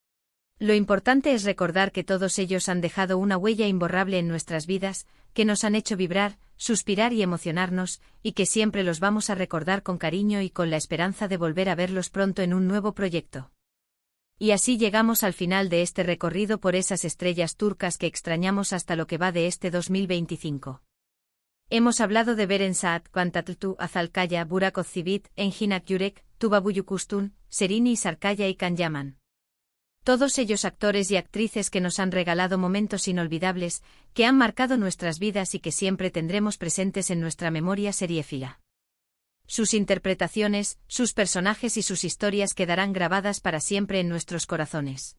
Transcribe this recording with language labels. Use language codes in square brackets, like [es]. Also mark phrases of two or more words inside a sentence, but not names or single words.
[es] Lo importante es recordar que todos ellos han dejado una huella imborrable en nuestras vidas, que nos han hecho vibrar, suspirar y emocionarnos, y que siempre los vamos a recordar con cariño y con la esperanza de volver a verlos pronto en un nuevo proyecto. Y así llegamos al final de este recorrido por esas estrellas turcas que extrañamos hasta lo que va de este 2025. Hemos hablado de Beren Saat, Pantatltu, Azalkaya, Burak Özçivit, Engin Yürek, Tuba Büyüküstün, Serenay Sarıkaya y Can Yaman. Todos ellos actores y actrices que nos han regalado momentos inolvidables, que han marcado nuestras vidas y que siempre tendremos presentes en nuestra memoria seriéfila. Sus interpretaciones, sus personajes y sus historias quedarán grabadas para siempre en nuestros corazones.